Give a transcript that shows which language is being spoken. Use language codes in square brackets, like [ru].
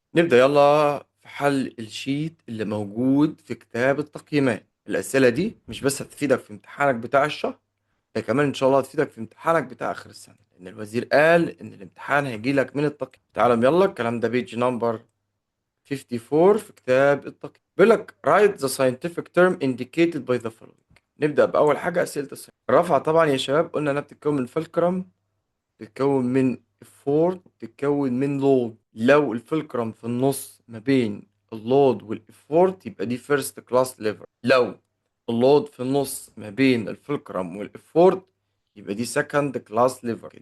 [ar] نبدأ يلا في حل الشيت اللي موجود في كتاب التقييمات. الأسئلة دي مش بس هتفيدك في امتحانك بتاع الشهر، ده كمان إن شاء الله هتفيدك في امتحانك بتاع آخر السنة، لأن الوزير قال إن الامتحان هيجيلك من التقييم. تعالوا يلا، الكلام ده بيج نمبر 54 في كتاب التقييم. بيقول لك [en] write the scientific term indicated by the following. [ar] نبدأ بأول حاجة أسئلة الصحة. الرفعة طبعا يا شباب قلنا إنها بتتكون من فلكرم، بتتكون من effort، بتتكون من load. لو الفلكرم في النص ما بين اللود والإفورت يبقى دي first class lever. لو اللود في النص ما بين الفلكرم والإفورت يبقى دي second class lever.